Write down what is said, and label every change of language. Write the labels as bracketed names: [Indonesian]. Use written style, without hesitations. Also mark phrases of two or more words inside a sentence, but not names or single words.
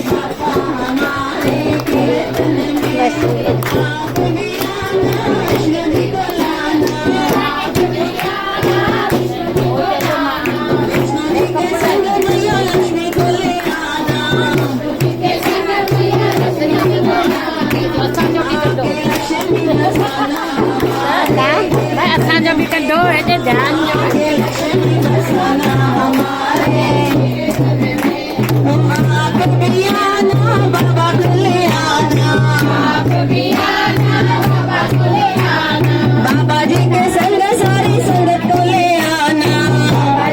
[Hindi] बाबा हमारे कीर्तन में आप भी आना कृष्ण जी को लाना आप भी आना कृष्ण जी को लाना कृष्ण जी के संग मैया लक्ष्मी को ले आना कृष्ण जी के संग मैया लक्ष्मी को लाना आके लक्ष्मी बसाना [Vietnamese] Đấy, ăn cho mình cân đô đấy chứ để ăn cho [Hindi] आके लक्ष्मी बसाना हमारे कीर्तन में आप भी आना बाबा को ले आना आप भी आना बाबा को ले आना बाबा जी के संग सारी संगत को ले आना बाबा